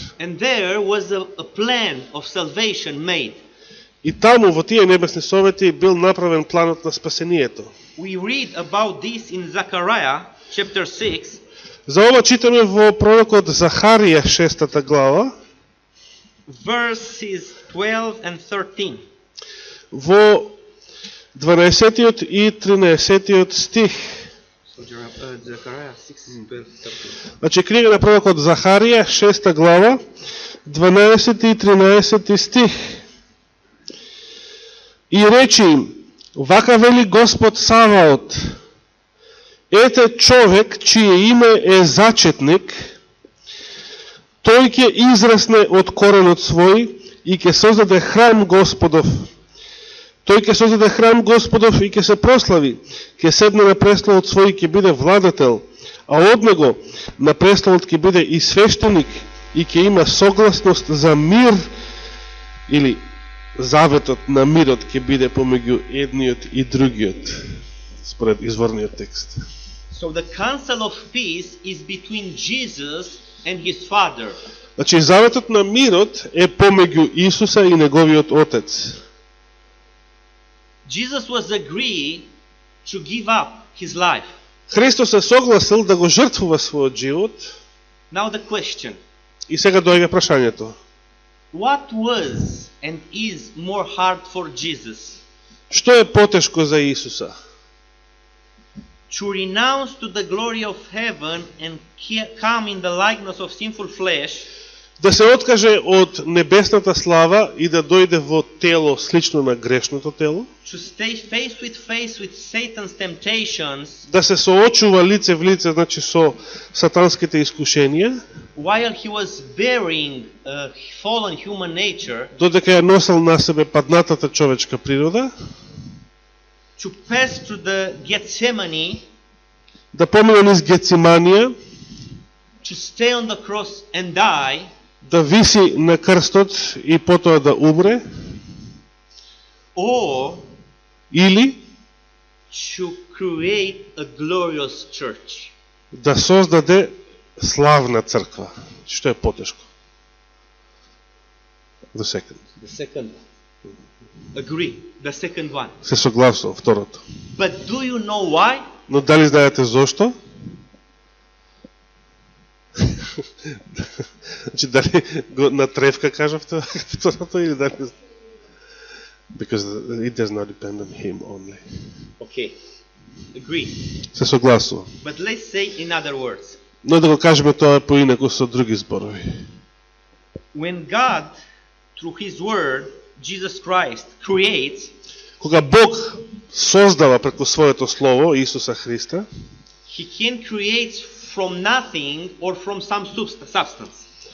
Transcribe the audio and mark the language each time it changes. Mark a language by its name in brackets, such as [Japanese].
[English] And there was a plan of salvation made. [Macedonian] И таму во тие небесни совети бил направен планот на спасението. [English] We read about this in Zechariah chapter 6, [Macedonian] За ова читаме во пророкот Захарија 6 глава, [English] verses 12 and 13. [Macedonian] во 12 и 13 стих. [English] Zechariah 6, 12, 13. [Macedonian] Значи книга на пророкот Захарија 6 глава, 12 и 13 стих. И речи им: Вака вели Господ Саваот: ете човек, чие име е зачетник, тој ќе израсне од коренот свој и ќе создаде храм Господов. Тој ќе создаде храм Господов и ќе се прослави, ќе седне на престолот свој и ќе биде владател, а од него на престолот ќе биде и свештеник и ќе има согласност за мир, или заветот на мирот ќе биде помеѓу едниот и другиот, според изворниот текст. [English] So the counsel of peace is between Jesus and his Father. [Macedonian] Значи, заветот на мирот е помеѓу Исуса и неговиот Отец. [English] Jesus was agreed to give up his life. [Macedonian] Христос се согласил да го жртвува својот живот. [English] Now the question: [Macedonian] И сега доаѓа прашањето. [English] what was and is more hard for Jesus? [Macedonian] Што е потешко за Исуса? [English] To renounce to the glory of heaven and come in the likeness of sinful flesh, [Macedonian] Да се откаже од небесната слава и да дојде во тело слично на грешното тело, [English] to stay face with Satan's temptations [Macedonian] да се соочува лице в лице, значи со сатанските искушенија, [English] while he was bearing fallen human nature, [Macedonian] додека ја носел на себе паднатата човечка природа, [English] to pass through the Gethsemane, [Macedonian] да помине низ Гециманија, [English] to stay on the cross and die, [Macedonian] да виси на крстот и потоа да умре, [English] or [Macedonian] или [English] to create a glorious church. [Macedonian] да создаде славна црква. Што е потешко? [English] The second. The second one. Agree. The second one. [Macedonian] Се согласувам, второто. [English] But do you know why? [Macedonian] Но дали знаете зошто? Значи, дали го на тревка кажавте второто или дали... [English] Because it does not depend on him only. Okay. Agree. [Macedonian] Се согласувам. [English] But let's say in other words. [Macedonian] Но да го кажеме тоа поинаку со други зборови. [English] When God, through His Word, Jesus Christ, creates, [Macedonian] Кога Бог создава преку своето слово Исуса Христа, [English] He can create from nothing or from some substance.